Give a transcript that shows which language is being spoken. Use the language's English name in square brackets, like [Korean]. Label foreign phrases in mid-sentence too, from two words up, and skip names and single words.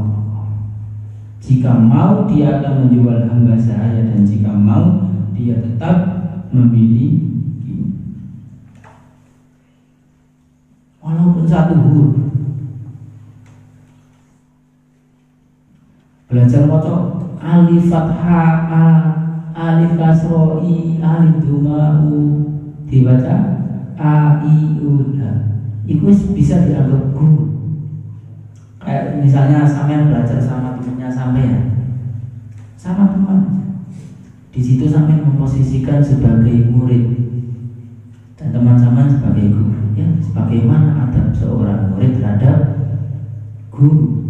[Indonesian] Jika mau dia akan menjual hamba sahaya, dan jika mau dia tetap memilih walaupun satu huruf. Belajar maca alif fathah, alif kasroi, alif dumau dibaca a i u la. Itu bisa dianggap guru. Kayak misalnya sampean belajar sama temannya sampean, sama teman, di situ sampean memposisikan sebagai murid dan teman-teman sebagai guru. Ya, sebagaimana adab seorang murid terhadap guru.